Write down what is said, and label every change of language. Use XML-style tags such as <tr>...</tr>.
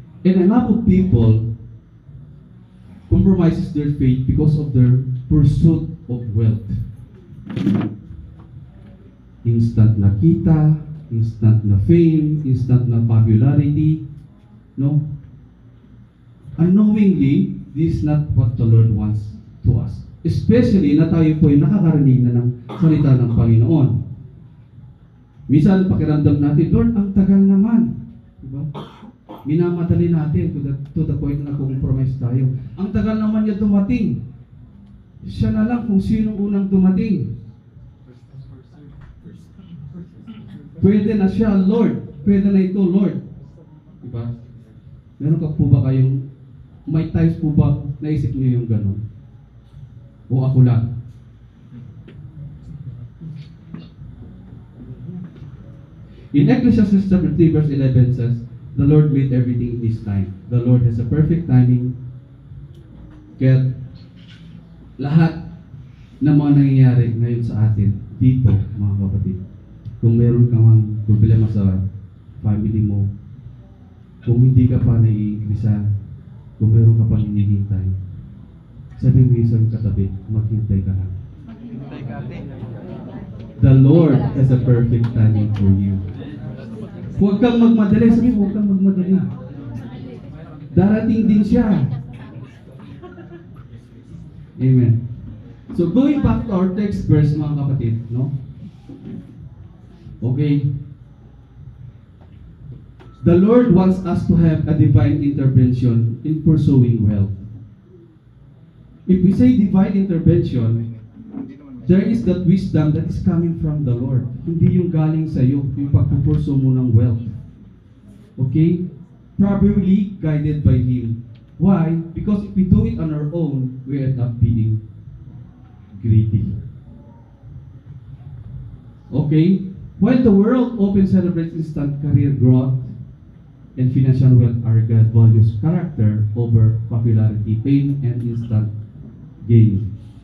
<en>And a lot of people compromises their faith because of their pursuit of wealth.</en> <tl>Instant na kita, instant na fame, instant na popularity, no?</tl> <en>Unknowingly, this is not what the Lord wants to us.</en> <tl>Especially na tayo po ay nakakarinig na ng salita ng Panginoon. Minsan, pakiramdam natin, Lord, ang tagal naman. Diba? Minamadali natin</tl> <en>to the point</en> <tl>na compromise tayo. Ang tagal naman niya dumating. Siya na lang kung sino unang dumating. Pwede na siya, Lord. Pwede na ito, Lord. Diba? Meron ka po ba kayong, may times po ba naisip niyo yung gano'n? O ako lang?</tl> <en>In Ecclesiastes chapter 3 verse 11 says, the Lord made everything in His time. The Lord has a perfect timing.</en> <tl>Kaya lahat ng mga nangyayari ngayon sa atin, dito, mga kapatid, kung meron kang problema sa family mo, kung hindi ka pa naiigrisa, kung meron ka pa hinihintay, sabi mo isang katabi, maghintay ka lang. Hintay ka, ate.</tl> <en>The Lord has a perfect timing for you.</en> <tl>Huwag kang magmadali. Sabi mo, huwag kang magmadali. Darating din siya.</tl> <en>Amen. So going back to our text verse,</en> <tl>mga kapatid,</tl> <en>no? Okay. The Lord wants us to have a divine intervention in pursuing wealth. If we say divine intervention, there is that wisdom that is coming from the Lord.</en> <tl>Hindi yung galing sa iyo, yung pagpupurso mo ng wealth.</tl> <en>Okay? Probably guided by Him. Why? Because if we do it on our own, we end up being greedy. Okay? While the world often celebrates instant career growth and financial wealth, our God values character over popularity, fame, and instant gain.</en>